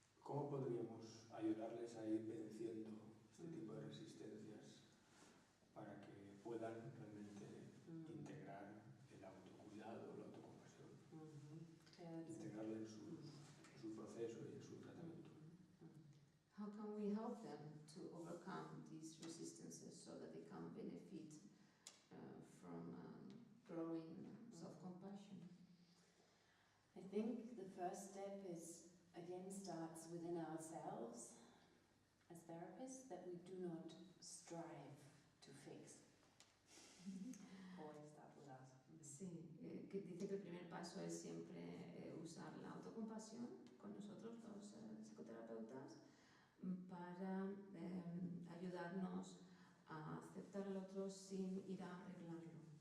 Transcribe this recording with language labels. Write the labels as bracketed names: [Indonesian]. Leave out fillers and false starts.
[Spanish] ¿Cómo podríamos ayudarles a ir venciendo este tipo de resistencias para que puedan realmente integrar el autocuidado, la autocompasión, integrarla en su proceso y en su tratamiento? [English] How can we help them to overcome these resistances so that they can benefit from growing self-compassion? I think the first step starts within ourselves as therapists, that we do not strive to fix. Always start with us. [Spanish] Sí, que dice que el primer paso es siempre usar la autocompasión con nosotros, los psicoterapeutas, para ayudarnos a aceptar al otro sin ir a arreglarlo.